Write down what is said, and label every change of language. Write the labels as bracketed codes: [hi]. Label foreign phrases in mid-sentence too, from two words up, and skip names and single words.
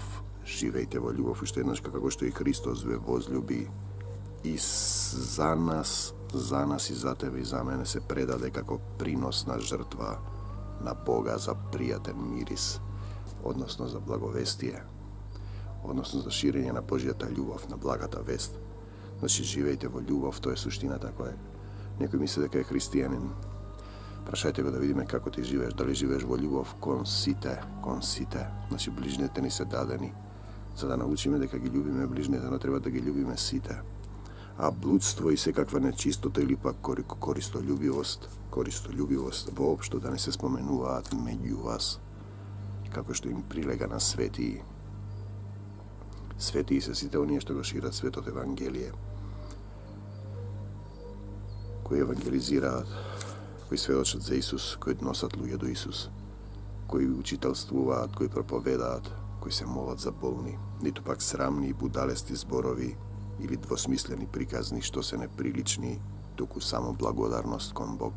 [mk] Живејте во љубов, уште еднаш, како што и Христос ве возлюби и за нас и за тебе и за мене се предаде како приносна жртва на Бога за пријатен мирис, односно за благовестие, односно за ширење на Божјата љубов, на благата вест. Значи, живејте во љубов, тоа е суштината која некој мисли дека е христијанин, Прашајте га да видиме како ти живееш, да ли живееш во љубов кон сите, значи ближните ни се дадени. За да научиме дека ги љубиме ближните, но треба да ги љубиме сите. А блудство и секаква нечистота или пак користолюбивост воопшто да не се споменуваат меѓу вас, како што им прилега на светии. Светии се сите оние што го шират светот Евангелие, кои евангелизираат, кои сведочат за Исус, кои носат луѓе до Исус, кои учителствуваат, кои проповедаат, кои се молат за болни, ниту пак срамни и будалести зборови или двосмислени приказни што се неприлични, туку само благодарност кон Бог.